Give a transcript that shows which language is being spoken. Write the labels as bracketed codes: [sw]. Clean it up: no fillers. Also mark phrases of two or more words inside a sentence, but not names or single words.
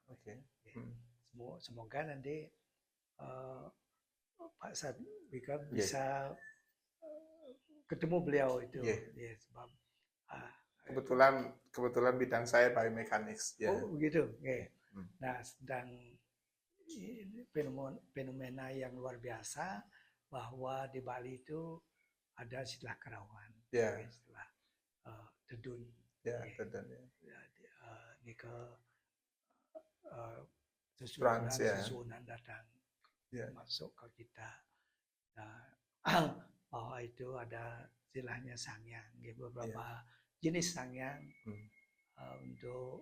[id] Semoga nanti Pak Sadwika bisa ketemu beliau itu. Sebab kebetulan bidang saya biomechanics. Oh begitu. Nah, sedang fenomena yang luar biasa bahwa di Bali itu ada istilah kerawan, istilah tedun. Tedun. Ini ke susunan datang masuk ke kita. Nah, bahwa itu ada istilahnya sangyang, beberapa jenis sangyang. Untuk